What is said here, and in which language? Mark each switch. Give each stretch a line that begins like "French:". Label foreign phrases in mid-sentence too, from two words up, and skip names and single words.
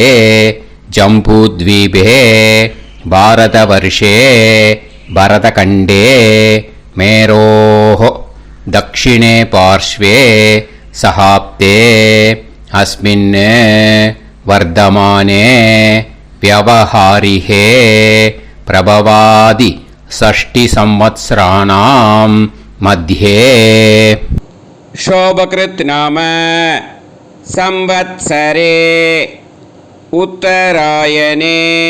Sanskrit: जम्बूद्वीपे भारतवर्षे भरतखण्डे मेरोः दक्षिणे पार्श्वे सहाब्दे अस्मिन् वर्तमाने व्यवहारिहे प्रभवादि 6 संवत्सराणां मध्ये. शोभकृत् नाम संवत्सरे उत्तरायणे